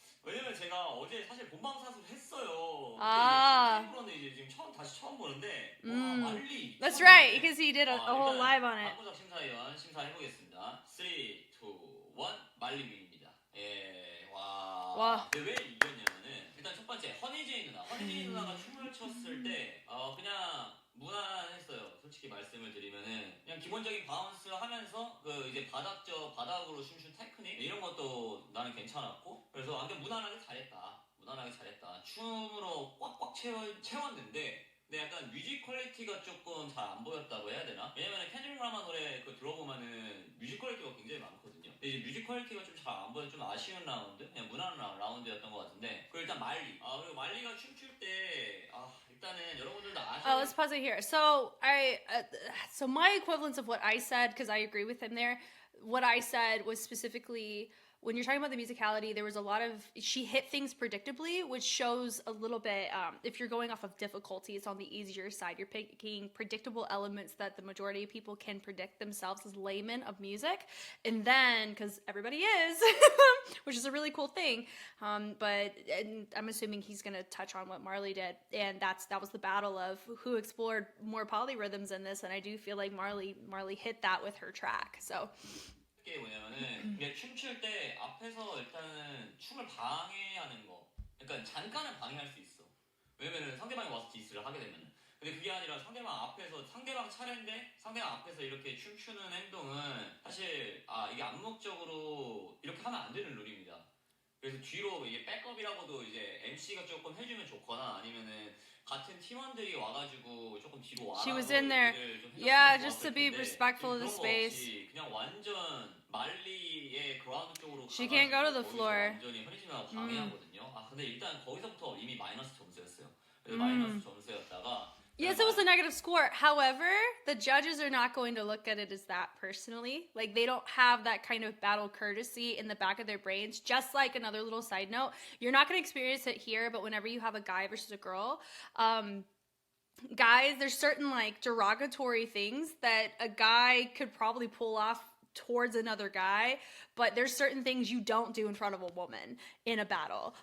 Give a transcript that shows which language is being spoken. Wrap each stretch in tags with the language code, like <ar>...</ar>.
<ko>왜냐면 제가 어제 사실 본방사수 했어요. 그런데 이제 지금 다시 처음 보는데 와, 말리.</ko> <en>That's right, because he did a whole live on it.</en> <ko>방구석 심사위원 심사해보겠습니다. 3, 2, 1 말리입니다. 예, 와. 근데 왜 이겼냐면은 일단 첫 번째 허니제이 누나가 춤을 췄을 때 그냥 무난했어요. 솔직히 말씀을 드리면은 그냥 기본적인 바운스 하면서 그 이제 바닥으로 춤춘 테크닉 이런 것도 나는 괜찮았고, 그래서 완전 무난하게 잘했다. 춤으로 꽉꽉 채웠는데 근데 약간 뮤직 퀄리티가 조금 잘 안 보였다고 해야 되나? 왜냐면은 켄드릭 라마 노래 그거 들어보면은 뮤직 퀄리티가 굉장히 많거든요. 근데 이제 뮤직 퀄리티가 좀 잘 안 보여, 좀 아쉬운 라운드? 그냥 무난한 라운드였던 것 같은데. 그리고 일단 말리. 그리고 말리가 춤출 때 일단은 여러분들도 아시는.</ko> <en>Let's pause it here. So so my equivalence of what I said, because I agree with him there. What I said was specifically when you're talking about the musicality, there was a lot of, she hit things predictably, which shows a little bit, if you're going off of difficulty, it's on the easier side. You're picking predictable elements that the majority of people can predict themselves as laymen of music. And then, because everybody is, which is a really cool thing, but I'm assuming he's going to touch on what Marley did. And that was the battle of who explored more polyrhythms in this. And I do feel like Marley hit that with her track. So.</en> <ko>게 뭐냐면은 이게 춤출 때 앞에서 일단은 춤을 방해하는 거, 그러니까 잠깐은 방해할 수 있어. 왜냐면은 상대방이 와서 디스를 하게 되면은. 근데 그게 아니라 상대방 앞에서 상대방 차례인데 상대방 앞에서 이렇게 춤추는 행동은 사실 이게 암묵적으로 이렇게 하면 안 되는 룰입니다. 그래서 뒤로 이게 백업이라고도 이제 MC가 조금 해주면 좋거나 아니면은 같은 팀원들이 와가지고 조금 뒤로 와서</ko> <en>She was in there, yeah, just to be respectful of the space.</en> <ko>그냥 완전 말리의 그라운드 쪽으로</ko> <en>She can't go to the floor.</en> <ko>완전히 현희진아가 방해하거든요. 근데 일단 거기서부터 이미 마이너스 점수였어요. 그래서 마이너스 점수였다가.</ko> <en>Yes, it was a negative score. However, the judges are not going to look at it as that personally. Like, they don't have that kind of battle courtesy in the back of their brains. Just like another little side note, you're not going to experience it here, but whenever you have a guy versus a girl, guys, there's certain, like, derogatory things that a guy could probably pull off towards another guy, but there's certain things you don't do in front of a woman in a battle.</en>